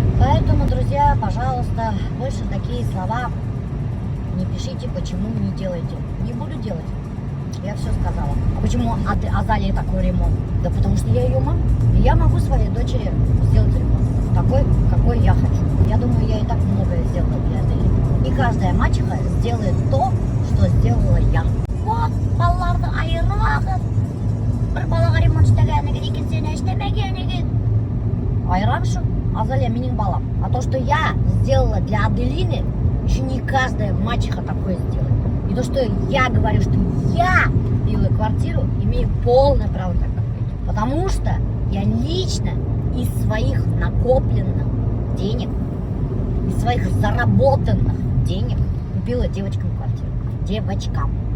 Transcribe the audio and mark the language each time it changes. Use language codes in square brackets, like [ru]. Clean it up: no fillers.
[ru] Поэтому, друзья, пожалуйста, больше такие слова не пишите, почему не делаете. Не буду делать. Я все сказала. А почему Азалии такой ремонт? Да потому что я ее мама. И я могу своей дочери сделать ремонт. Такой, какой я хочу. Я думаю, я и так многое сделала для Азалии. И каждая мачеха сделает то, что сделала я. [kk] Вот, балларды айырмағыз. Бір балаға ремонт істегенеге, екіншісіне істемегенеге. Айырамшы, Азалия менің балам. [ru] А то, что я сделала для Аделины, еще не каждая мачеха такое сделает. И то, что я говорю, что я купила квартиру, имею полное право так говорить. Потому что я лично из своих накопленных денег, из своих заработанных денег купила девочкам квартиру. Девочкам.